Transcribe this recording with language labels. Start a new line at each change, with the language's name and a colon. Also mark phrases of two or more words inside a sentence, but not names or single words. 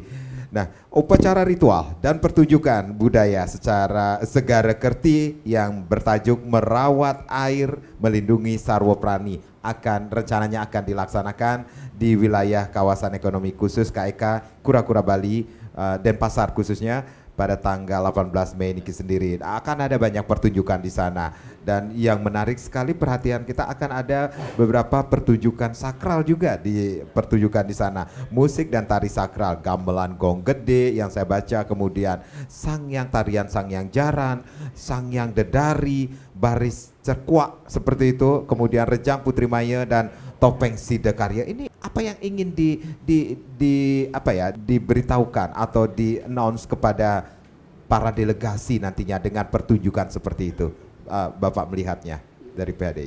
Indonesian: Nah, upacara ritual dan pertunjukan budaya secara Segara Kerti yang bertajuk Merawat Air Melindungi Sarwa Prani rencananya akan dilaksanakan di wilayah kawasan ekonomi khusus KEK Kura-Kura Bali, Denpasar khususnya pada tanggal 18 Mei ini sendiri. Akan ada banyak pertunjukan di sana dan yang menarik sekali perhatian kita akan ada beberapa pertunjukan sakral juga di pertunjukan di sana. Musik dan tari sakral, gamelan gong gede yang saya baca, kemudian tarian sangyang jaran, sangyang dedari, baris cerkuak seperti itu, kemudian rejang putri maya dan topeng Sidakarya. Ini apa yang ingin diberitahukan atau di-announce kepada para delegasi nantinya dengan pertunjukan seperti itu, Bapak melihatnya dari PHDI?